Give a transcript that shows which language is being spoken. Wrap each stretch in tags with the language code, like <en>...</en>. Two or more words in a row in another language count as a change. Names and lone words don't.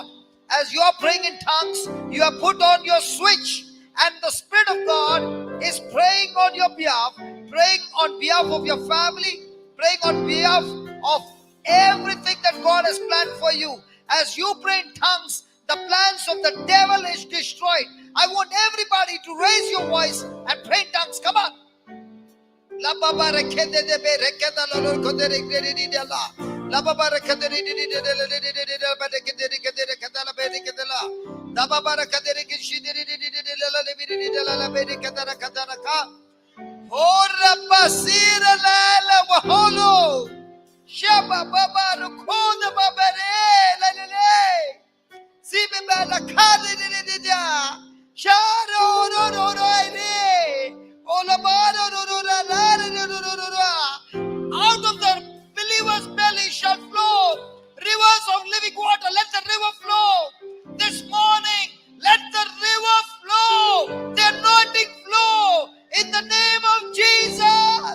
<en>As you are praying in tongues, you have put on your switch, and the Spirit of God is praying on your behalf, praying on behalf of your family, praying on behalf of everything that God has planned for you. As you pray in tongues, the plans of the devil is destroyed. I want everybody to raise your voice and pray in tongues. Come on. La baba rekede de be rekeda la lor kode rekede di de la. La baba rekede di de la ba rekede rekeda la be rekeda la. La baba rekede rekede di de la le be di de la be rekeda rekeda ka. Ora basira la waholo. Shaba baba rukoda baba le le. Sibe ba la kade di de. Sharo ro ro ro ire. Out of the believer's belly shall flow rivers of living water. Let the river flow this morning. Let the river flow, the anointing flow in the name of Jesus.</en>